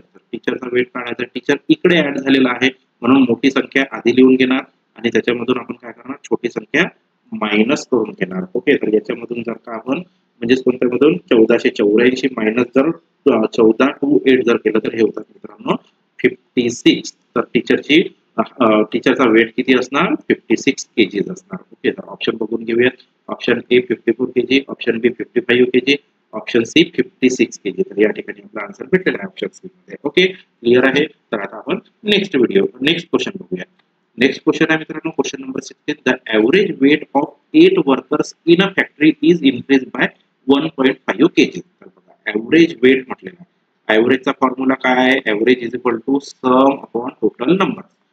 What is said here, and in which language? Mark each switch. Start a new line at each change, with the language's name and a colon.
Marathi: तर टीचरचा वेट काढायचा, टीचर इकडे ऍड झालेला आहे म्हणून मोठी संख्या आधी लिहून घेणार आणि त्याच्यामधून आपण काय करणार, छोटी संख्या मायनस करून घेणार. ओके, तर याच्यामधून जर का आपण म्हणजे कोणत्यामधून 1484 मायनस जर 14 to 8 जर केलं तर हे होतात मित्रांनो 56. तर टीचरचा वेट किती असणार, 56 केजीज असणार. ओके, तर ऑप्शन बघून घेऊयात. Option A 54 KG, option B 55 KG, option C 56 KG. तर या ठिकाणी आपला आन्सर भेटलेला आहे ऑप्शन सी मध्ये. ओके, क्लिअर आहे. तर आता आपण नेक्स्ट क्वेश्चन बघूया. नेक्स्ट क्वेश्चन आहे मित्रांनो, question number 16.
English: The average weight of 8 workers in a factory is increase by 1.5 kg.
Marathi: तर बघा, एव्हरेज वेट म्हटलेलं आहे, एव्हरेजचा फॉर्म्युला काय आहे, average is equal to some upon total number.